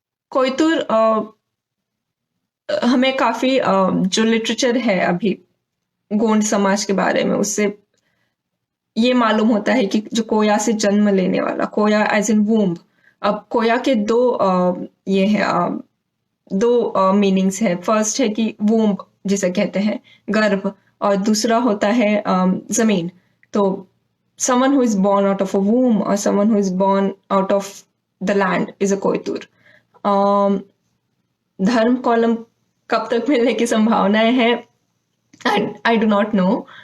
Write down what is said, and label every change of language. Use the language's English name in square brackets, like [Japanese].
[Hindi] कोयतुर हमें काफी जो लिटरेचर है अभी गोंड समाज के बारे में, उससे ये मालूम होता है कि जो कोया से जन्म लेने वाला, [English] कोया as in womb. [Hindi] अब कोया के दो ये है दो मीनिंग्स है। फर्स्ट है कि वूम्ब जिसे कहते हैं गर्भ, और दूसरा होता है जमीन। [English] तो someone who is born out of a womb or someone who is born out of the land is a Koytur. [Hindi] धर्म कॉलम कब तक मिलने की संभावनाएं हैं, [English] I do not know.